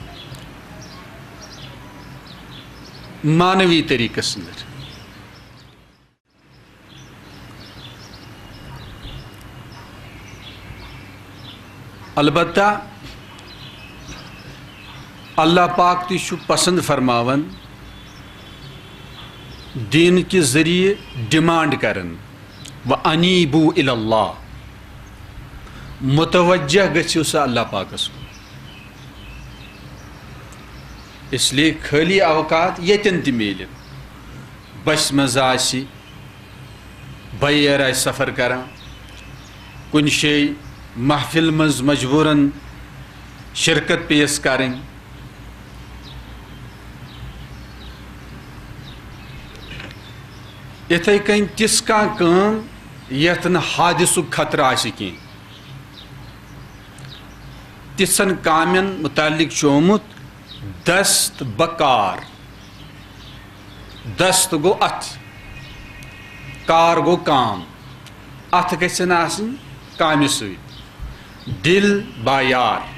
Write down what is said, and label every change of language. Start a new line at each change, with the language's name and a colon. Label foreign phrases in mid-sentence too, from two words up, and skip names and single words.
Kashmiri: مانوی طریقس اندر البتہ اللہ پاک تہِ چھُ پسند فرماون دین کے ذریعے ڈیمانڈ کرن
Arabic: وَأَنِيبُوا إِلَى اللَّهِ
Kashmiri: متوجہ گژھِو سا اللہ پاکس
Urdu: اس لیے خالی اوقات
Kashmiri: یتن تہ میلن بس مز آسہِ بیر آسہِ سفر کران کُنہِ جایہِ محفل مز
Urdu: مجبوراً شرکت پیش کریں
Kashmiri: یتھے کن تِژھ کانٛہہ کٲم یتھ نہٕ حادثُک خطرٕ آسہِ کینٛہہ تِژھن کامٮ۪ن متعلق چھُ آمُت دست بکار دست گوٚو اتھ کار گوٚو کام اتھ گژھن آسٕنۍ کامہِ سۭتۍ دل بایار